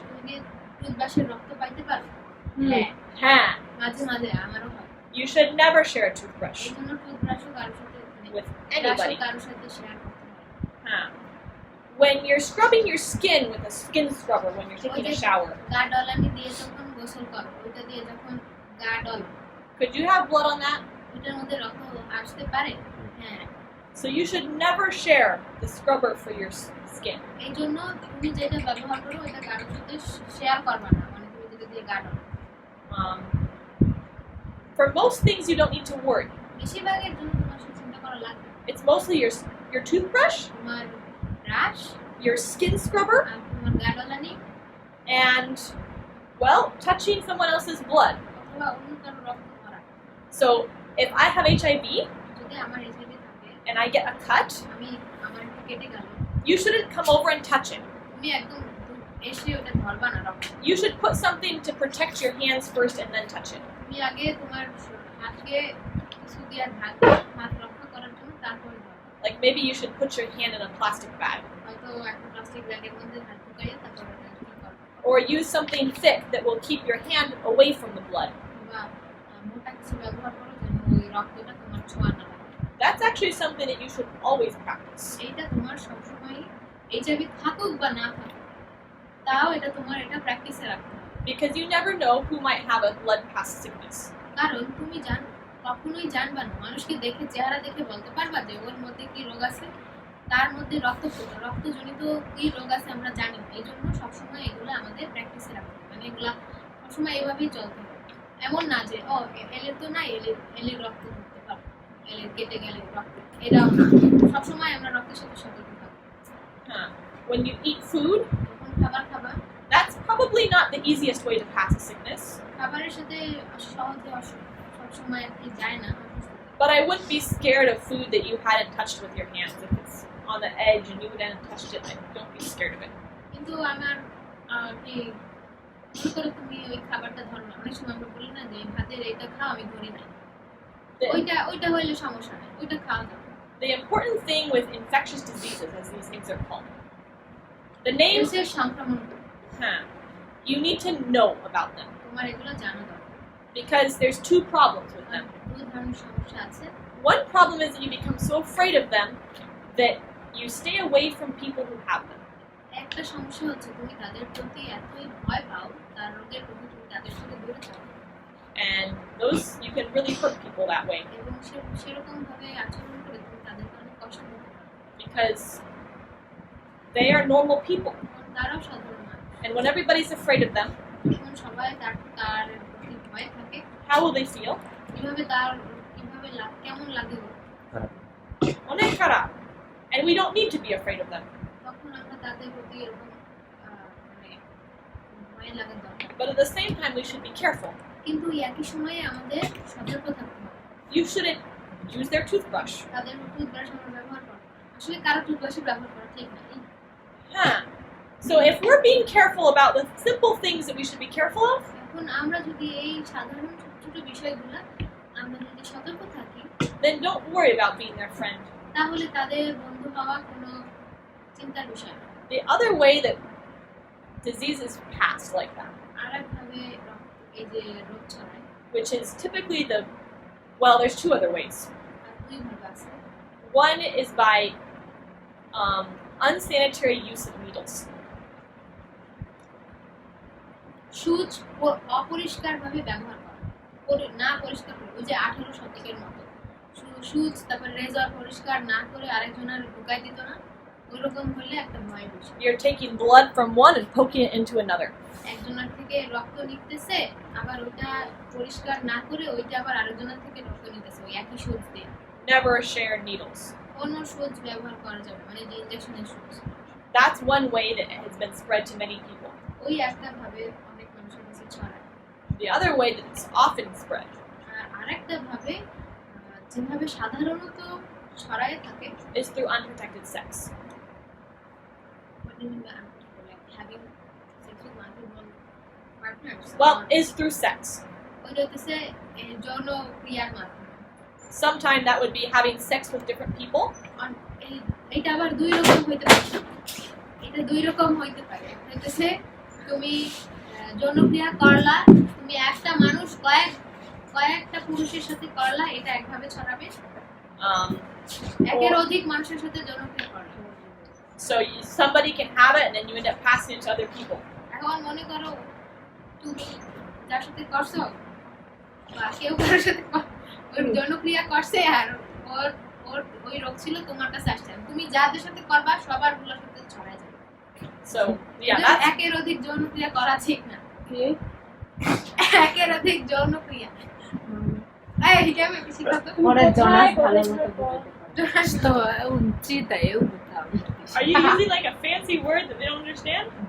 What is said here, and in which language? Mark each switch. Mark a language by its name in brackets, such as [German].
[Bangla] তুমি টুথব্রাশের রক্ত পাইতে পারো? হ্যাঁ, মাঝে মাঝে আমারও হয়। [English] you should never share a toothbrush [Bangla] এই জন্য টুথব্রাশও কারোর সাথে [English] with [Bangla] ব্রাশও [English] anybody. [Bangla] কারোর সাথে শেয়ার করতে হয়। Huh. [English] When you're scrubbing your skin with a skin scrubber when you're taking a shower, [Bangla] গা ডলানি দিয়ে যখন গোসল করো, ওইটা দিয়ে যখন গা doll, [English] could you have blood on that? [Bangla] ওইটার মধ্যে রক্ত আসতে পারে। হ্যাঁ, [English] So you should never share the scrubber for your skin. [Bangla] এই জন্য তুমি যেটা ব্যবহার করো ওইটা কারোর সাথে শেয়ার করবে না, মানে তুমি যেটা দিয়ে গা doll. [English] Um, for most things, you don't need to worry. [Bangla] বেশিরভাগের জন্য তোমার সাথে চিন্তা করা লাগবে না। [English] It's mostly your toothbrush, [Bangla] তোমার ব্রাশ [English] your skin scrubber, [Bangla] আর তোমার গা ডলানি [English] and, well, touching someone else's blood. [Bangla] অথবা অন্য কারো রক্ত ধরা। [English] So if I have HIV [Bangla] যদি আমার এইচআইভি থাকে, [English] and I get a cut, [Bangla] আমার একটু কেটে গেল, [English] you shouldn't come over and touch it. [Bangla] তুমি একদম এসে ওটা ধরবা না রক্ত। [English] You should put something to protect your hands first and then touch it. [Bangla] তুমি আগে তোমার হাতকে কিছু দিয়ে হাত রক্ষা করার জন্য তারপরে ধরবা। [English] Like maybe you should put your hand in a plastic bag, [Bangla] হয়তো একটা প্লাস্টিক ব্যাগের মধ্যে হাত ঢুকাইয়ে তারপরে ওটা কি করবা। [English] or use something thick that will keep your hand away from the blood. [Bangla] বা মোটা কিছু ব্যবহার করো যেন ওই রক্তটা তোমার ছোঁয়া না লাগে। [English] That's actually something that you should always practice. [Bangla] এইটা তোমার সবসময় এইচআইভি থাকুক বা না থাকুক, তাও এটা তোমার এটা প্র্যাকটিসে রাখতে হবে। [English] Because you never know who might have a blood pass sickness. [Bangla] কারণ তুমি কখনোই জানবা না, মানুষকে দেখে চেহারা দেখে বলতে পারবা যে ওর মধ্যে কি রোগ আছে, তার মধ্যে রক্তজনিত কি রোগ আছে আমরা জানি না। এই জন্য সবসময় এগুলো আমাদের প্র্যাকটিসে রাখতে হবে, মানে এগুলা সবসময় এইভাবেই চলতে হবে। এমন না যে এলের তো না, এলের রক্ত ধরতে পারবো, এলের কেটে গেলে রক্ত, এটাও না। সবসময় আমরা রক্তের সাথে সতর্ক থাকবো। [English] Huh. When you eat food, [Bangla] যখন খাবার খাবা, [English] that's probably not the easiest way to pass a sickness. [Bangla] খাবারের সাথে সহজে সবসময় আর কি যায় না। [English] But I wouldn't be scared of food that you hadn't touched with your hands. If it's on the edge and you hadn't touched it, don't be scared of it. [Bangla] কিন্তু আমার কি মনে করো তুমি ওই খাবারটা ধরো না, অনেক সময় আমরা বলি না যে ভাতের এইটা খাও, আমি ধরি না, ওইটা হইলে সমস্যা নেই, ওইটা খাওয়া যাবে। [English] The important thing with infectious diseases, as these things are called, the names, [Bangla] সংক্রমণ [English] you need to know about them [Bangla] তোমার এগুলো জানা দরকার। [English] because there's two problems with them. [Bangla] দুই ধরনের সমস্যা আছে। [English] One problem is that you become so afraid of them that you stay away from people who have them. [Bangla] একটা সমস্যা হচ্ছে তুমি তাদের প্রতি এতই ভয় পাও, তার রোগের প্রতি তুমি তাদের সাথে দূরে থাকো, [English] And those, you can really hurt people that way [Bangla] এবং সেরকম ভাবে আচরণ করে তুমি তাদেরকে অনেক কষ্ট দিতে পারো, [English] because they are normal people. [Bangla] কারণ তারাও সাধারণ মানুষ। [English] And when everybody's afraid of them, [Bangla] যখন সবাই তার প্রতি ভয় থাকে, [English] how will they feel? [Bangla] কিভাবে কেমন লাগে ওর, Onek kharap. [English] And we don't need to be afraid of them. [Bangla] তখন আমরা তাদের প্রতি এরকম মানে ভয় লাগার দরকার। [English] But at the same time, we should be careful. [Bangla] কিন্তু একই সময়ে আমাদের সতর্ক থাকতে হবে। [English] You shouldn't use their toothbrush. [Bangla] তাদের টুথব্রাশ আমরা ব্যবহার করব, আসলে কারো টুথব্রাশই ব্যবহার করা ঠিক না। Huh. [English] So if we're being careful about the simple things that we should be careful of, [Bangla] এখন আমরা যদি এই সাধারণ ছোট ছোট বিষয়গুলো আমরা যদি সতর্ক থাকি, [English] then don't worry about being their friend. [Bangla] তাহলে তাদের বন্ধু হওয়া কোনো চিন্তার বিষয় না। [English] The other way that disease is passed like that, [Bangla] আরেকভাবে এই যে রোগ ছড়ায়, [English] which is typically there's two other ways. [Bangla] তার দুই ভাগ আছে। [English] One is by unsanitary use of needles. [Bangla] সুচ অপরিষ্কারভাবে ব্যবহার করা, না পরিষ্কার করে, ওই যে 18 শতকের মতো সুচ, তারপর রেজার পরিষ্কার না করে আরেকজনের ঢুকাই দিত না, ওইরকম হলে একটা ভয় বিষয়। [English] You're taking blood from one and poking it into another. [Bangla] একজনের থেকে রক্ত নিতেছে, আবার ওইটা পরিষ্কার না করে ওইটা আবার আরেকজনের থেকে রক্ত নিতেছে, ওই একই সুচ দিয়ে। [English] Never share needles. [Bangla] কোনো সুচ ব্যবহার করা যাবে, মানে যে ইনজেকশনের সুচ। [English] That's one way that has been spread to many people. [Bangla] ওই একটা ভাবে অনেক মানুষের কাছে ছড়ায়। [English] The other way that it's often spread [Bangla] আর আরেকটা ভাবে যেভাবে সাধারণত ছড়ায় থাকে [English] is through unprotected sex. What do you mean by unprotected? Like having sex with multiple partners? Well, is through sex. [Bangla] ওইটা হচ্ছে যৌন ক্রিয়ার মাধ্যমে। [English] Sometimes that would be having sex with different people. [Bangla] এটা আবার দুই রকম হইতে পারে। এটা দুই রকম হইতে পারে। হইতেছে তুমি যৌনক্রিয়া করলা, তুমি একটা মানুষ কয়েকটা পুরুষের সাথে করলা, এটা একভাবে ছড়াবে। একের অধিক মানুষের সাথে যৌনক্রিয়া করলা। [English] So somebody can have it and then you end up passing it to other people. [Bangla] এখন মনে করো তুমি যার সাথে করছো বা কেউ কারোর সাথে ওর যৌনক্রিয়া করছে আর ওর ওর ওই রোগ ছিল তোমার কাছে আসছে, তুমি যাদের সাথে করবা সবার গুলোর সাথে ছড়ায় যাবে। [English] So yeah, that's [Bangla] একের অধিক যৌনক্রিয়া করা ঠিক না। একের অধিক যৌনক্রিয়া এই কেমন কিছু কথা ওরে জোনাস ভালো মতো বুঝতে পারে। তো উচিত এও [English] Are you using like a fancy word that they don't understand?